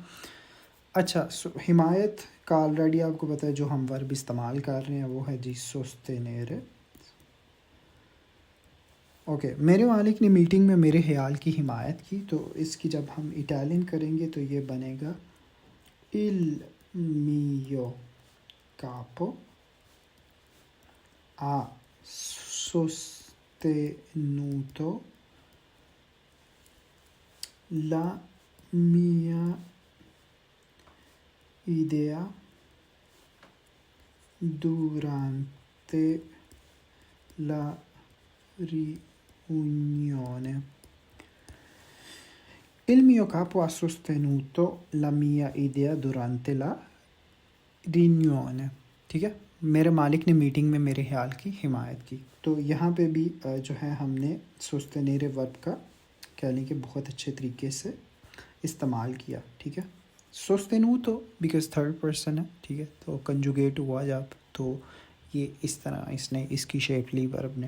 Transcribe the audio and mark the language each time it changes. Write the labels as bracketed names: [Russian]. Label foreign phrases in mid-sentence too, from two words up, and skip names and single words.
[Urdu] اچھا, حمایت کا آلریڈی آپ کو پتہ ہے جو ہم ورب استعمال کر رہے ہیں وہ ہے جی سوستینیرے. اوکے, میرے مالک نے میٹنگ میں میرے خیال کی حمایت کی, تو اس کی جب ہم اٹالین کریں گے تو یہ بنے گا [Italian] il mio capo ha sostenuto la mia idea durante la riunione. Il mio capo ha sostenuto la mia idea durante la riunione. [Urdu] ٹھیک ہے. میرے مالک نے میٹنگ میں میرے خیال کی حمایت کی. تو یہاں پہ بھی جو ہے ہم نے سوستنیرے ورب کا کہہ لیں کہ بہت اچھے طریقے سے استعمال کیا. ٹھیک ہے. سوستینوتو [English] because third person [Urdu] ہے. ٹھیک ہے. تو کنجوگیٹ ہوا جب تو یہ اس طرح اس کی شیپ لی ورب نے.